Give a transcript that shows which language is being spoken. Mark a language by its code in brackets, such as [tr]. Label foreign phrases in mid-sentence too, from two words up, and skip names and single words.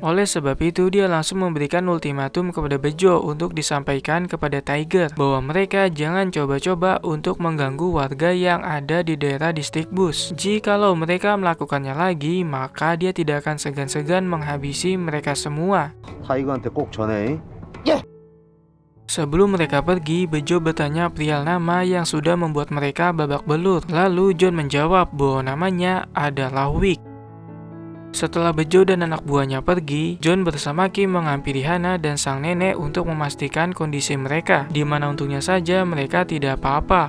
[id] Oleh sebab itu dia langsung memberikan ultimatum kepada Bejo untuk disampaikan kepada Tiger bahwa mereka jangan coba-coba untuk mengganggu warga yang ada di daerah distrik Bus. Jikalau mereka melakukannya lagi, maka dia tidak akan segan-segan menghabisi mereka semua. [ko] 타이거한테 꼭 전해. [id] Sebelum mereka pergi, Bejo bertanya perihal nama yang sudah membuat mereka babak belur. Lalu John menjawab bahwa namanya adalah Wick. Setelah Bejo dan anak buahnya pergi, John bersama Kim menghampiri Hana dan sang nenek untuk memastikan kondisi mereka, di mana untungnya saja mereka tidak apa-apa.